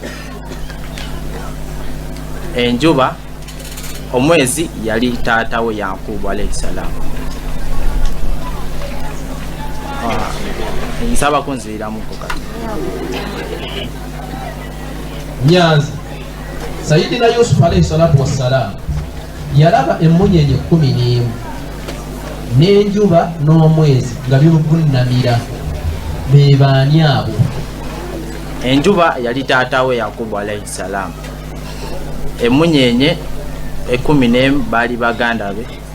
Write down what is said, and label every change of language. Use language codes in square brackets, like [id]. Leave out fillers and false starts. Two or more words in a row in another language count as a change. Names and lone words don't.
[lg] Enjuba omwezi yali taata we Yakobo [ar] عليه السلام. [lg] Nsaba kunziramu kokati. Nyanzi. Sayyidina Yusuf [ar] عليه الصلاة والسلام [lg] yalaba emunyenye 11 n'enjuba n'omwezi nga bivunamira. Be baani abo? Enjuba yali taata we Yakobo [ar] عليه السلام. [lg] Emunyenye 11 baali baganda be.